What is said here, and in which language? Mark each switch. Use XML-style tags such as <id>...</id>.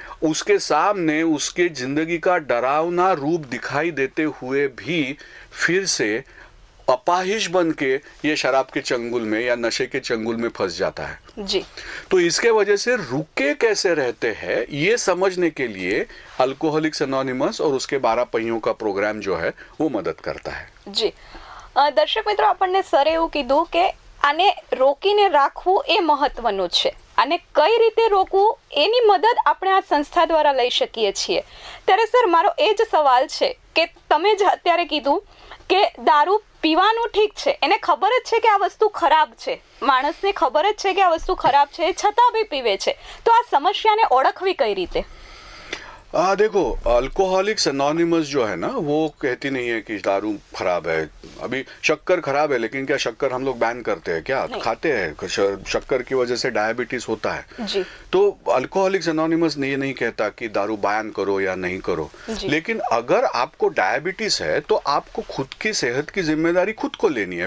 <hi>उसके सामने उसके जिंदगी का डरावना रूप दिखाई देते हुए भी फिर से अपाहिज बन के ये शराब के चंगुल में या नशे के चंगुल में फंस जाता है जी। तो इसके वजह से रुके कैसे रहते हैं ये समझने के लिए अल्कोहलिक्स एनोनिमस और उसके 12 पहियों का प्रोग्राम जो है वो मदद करता है जी।</hi> <gu>દર્શક મિત્રો, આપણને સરે એવું કીધું કે આને રોકીને રાખવું એ મહત્વનું છે અને કઈ રીતે રોકવું એની મદદ આપણે આ સંસ્થા દ્વારા લઈ શકીએ છીએ. ત્યારે સર મારો એ જ સવાલ છે કે તમે જ અત્યારે કીધું કે દારૂ પીવાનું ઠીક છે, એને ખબર જ છે કે આ વસ્તુ ખરાબ છે, માણસને ખબર જ છે કે આ વસ્તુ ખરાબ છે, છતાં બી પીવે છે, તો આ સમસ્યાને ઓળખવી કઈ રીતે?</gu> <hi>देखो, अल्कोहलिक्स एनोनिमस जो है ना वो कहती नहीं है कि दारू खराब है. अभी शक्कर खराब है, लेकिन क्या शक्कर हम लोग बैन करते हैं क्या? खाते हैं. शक्कर की वजह से डायबिटीज होता है जी. तो अल्कोहलिक्स एनोनिमस ये नहीं कहता कि दारू बैन करो या नहीं करो, लेकिन अगर आपको डायबिटीज है तो आपको खुद की सेहत की जिम्मेदारी खुद को लेनी है.</hi>